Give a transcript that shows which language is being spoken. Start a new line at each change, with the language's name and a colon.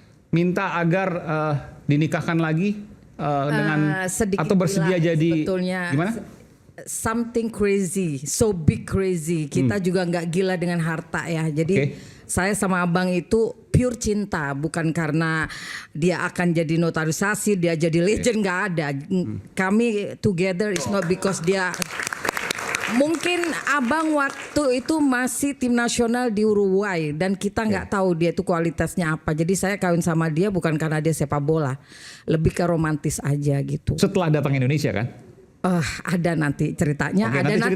Indonesian: Minta agar dinikahkan lagi dengan atau bersedia jadi sebetulnya, gimana?
English: Something crazy, so big crazy.
Indonesian: Kita juga nggak gila dengan harta ya. Jadi saya sama abang itu pure cinta, bukan karena dia akan jadi notarisasi, dia jadi legend, nggak ada. Kami
English: together is not because
Indonesian: dia. Mungkin abang waktu itu masih tim nasional di Uruguay dan kita nggak tahu dia itu kualitasnya apa. Jadi saya kawin sama dia bukan karena dia sepak bola, lebih ke romantis aja gitu. Setelah datang Indonesia kan? Ada nanti ceritanya, ada nanti